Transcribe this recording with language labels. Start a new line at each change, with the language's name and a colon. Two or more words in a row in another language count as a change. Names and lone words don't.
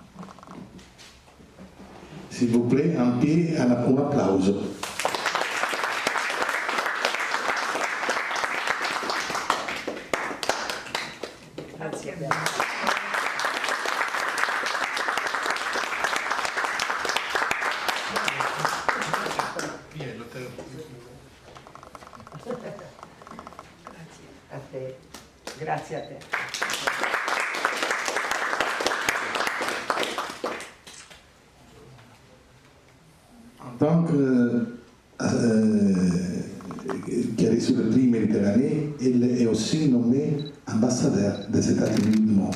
French: S'il vous plaît, en pied, un applause.
Italian: Grazie. A te. Grazie a te.
French: En tant qui a reçu le prix Méditerranée, il est aussi nommé ambassadeur des États-Unis du monde.